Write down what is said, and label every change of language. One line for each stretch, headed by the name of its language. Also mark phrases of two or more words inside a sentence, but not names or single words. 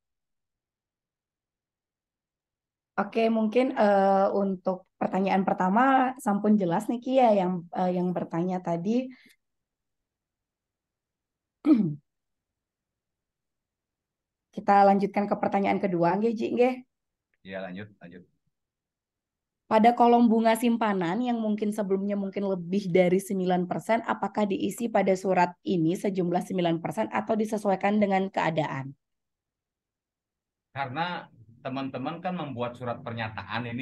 Indonesian: Oke, mungkin untuk pertanyaan pertama sampun jelas nih Kia yang bertanya tadi. Kita lanjutkan ke pertanyaan kedua, nggih, Ji, nggih. Ya, lanjut, lanjut. Pada kolom bunga simpanan yang mungkin sebelumnya mungkin lebih dari 9%, apakah diisi pada surat ini sejumlah 9% atau disesuaikan dengan keadaan? Karena teman-teman kan membuat surat pernyataan ini.